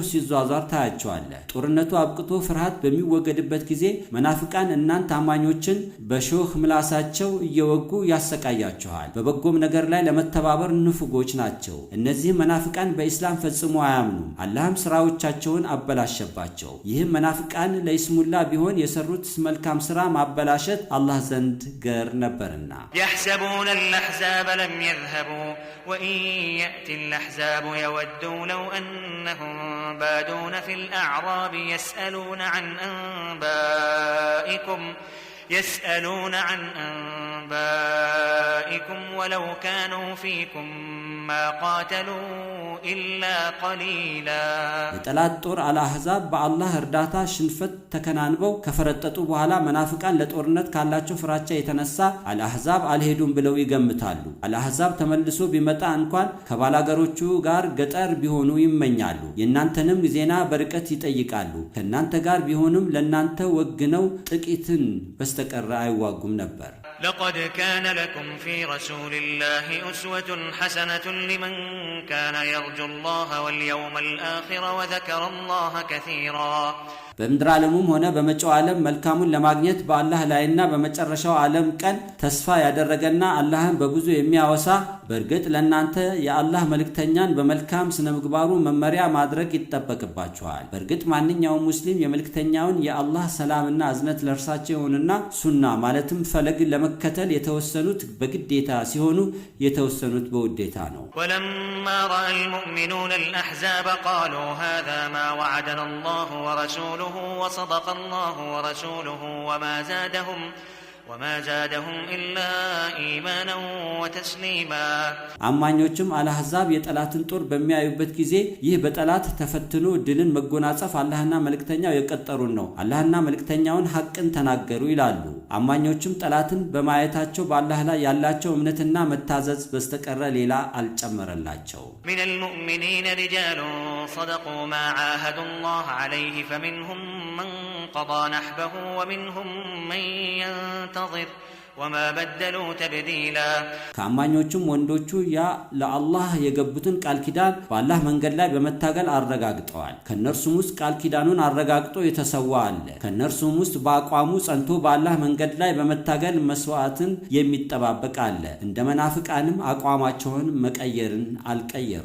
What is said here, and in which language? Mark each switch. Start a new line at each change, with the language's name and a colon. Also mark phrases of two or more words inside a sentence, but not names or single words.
Amharic: ሲዟዟር ታያቸዋለህ። ጦርነቱ አብቅቶ ፍርሃት በሚወገድበት ጊዜ መናፍቃን እናንተ አማኞችን በሾህ ምላሳቸው እየወጉ ያሰቃያቸዋል። በበጎም ነገር ላይ ለመተባበር ንፉጎች ናቸው። እነዚህ መናፍቃን በእስላም ፈጽሞ አያምኑም። አላህም ስራዎቻቸውን አበላሸባቸው። ይህም መናፍቃን ለይስሙላ ቢሆን የሰሩት መልካም ስራ ማበላሸት አላህ ዘንድ ገር ነበርና
Arabic: يحسبون الأحزاب لم يذهبوا وإن يأتي الأحزاب يودوا لو أنهم بادون في الأعراب يسألون عن أنبائكم ولو كانوا فيكم ما قاتلوا إلا قليلا
Amharic: የጠላት ጦር አልአህዛብ በአላህ እርዳታ ሽንፈት ተከናንበው ከፈረጠጡ በኋላ መናፍቃን ለጦርነት ካላቸው ፍራቻ የተነሳ አልአህዛብ አልሄዱም ብለው ይገምታሉ። አልአህዛብ ተመልሶ ቢመጣ እንኳን ከባላገሮቹ ጋር ገጠር ቢሆኑ ይመኛሉ። የናንተንም ዜና በርቀት ይጠይቃሉ። ከናንተ ጋር ቢሆኑም ለናንተ ወግነው ጥቂትን በስተቀር አይዋጉም ነበር።
Arabic: لقد كان لكم في رسول الله أسوة حسنة لمن كان يرجو الله واليوم الآخر وذكر الله كثيرا
Amharic: በምድር ዓለሙም ሆነ በመጪው ዓለም መልካሙን ለማግኘት በአላህ ላይና በመጨረሻው ዓለም ቀን ተስፋ ያደረገና አላህን በብዙ የሚያወሳ በርግጥ ለናንተ የአላህ መልእክተኛን በመልካም ስነ ምግባሩ መመሪያ ማድረግ ይተበከባቸዋል። በርግጥ ማንኛውም ሙስሊም የመልእክተኛውን የአላህ ሰላምና እዝነት ለርሳቸውንና ሱና ማለትም ፈለግ ለመከተል የተወሰኑት በግዴታ ሲሆኑ የተወሰኑት በውዴታ ነው።
Arabic: ولما رأى المؤمنون الأحزاب قالوا هذا ما وعدنا الله ورسوله وصدق الله ورسوله وما زادهم إلا إيمانا وتسليما
Amharic: አማኞችም አልአህዛብ የጠላትን ጦር በሚያዩበት ጊዜ ይህ በጠላት ተፈትኖ ድልን መጎናጸፍ አላህና መልእክተኛው የቀጠሩን ነው። አላህና መልእክተኛውን ሐቅን ተናገሩ ይላሉ። አማኞችም ጠላትን በማየታቸው በአላህ ላይ ያላቸው እምነትና መታዘዝ በስተቀር ሌላ አልጨመረላቸው።
Arabic: من المؤمنين رجال صدقوا ما عاهدوا الله عليه فمنهم من قضى نحبه ومنهم من ينتظر وما بدلوا تبديلا
Amharic: ከአማኞቹም ወንዶቹ ያ ለአላህ የገቡትን ቃል ኪዳን በአላህ መንገድ ላይ በመታገል አረጋግጠዋል። ከነርሱም ውስጥ ቃል ኪዳኑን አረጋግጦ የተሰዋ አለ። ከነርሱም ውስጥ በአቋሙ ጸንቶ በአላህ መንገድ ላይ በመታገል መስዋዕትን የሚጠባበቅ አለ። እንደ መናፍቃንም አቋማቸውን መቀየርን አልቀየሩ።